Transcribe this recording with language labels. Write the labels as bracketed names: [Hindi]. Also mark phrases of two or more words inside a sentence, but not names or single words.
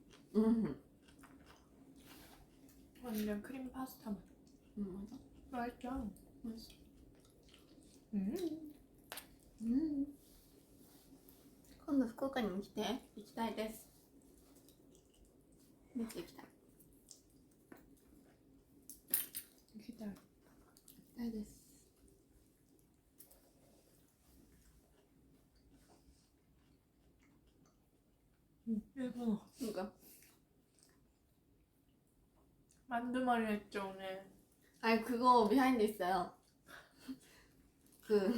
[Korean] 음. 완전 크림 파스타 맛. 맞아. 맛있죠? 맛있어. [Japanese] 今度福岡にも来て。行きたいです。めっちゃ行きたい。行きたい。行きたいです。 [Korean] 일본어. 그러니까. 만두머리 했죠 오늘. 아니 그거 비하인드 있어요. 그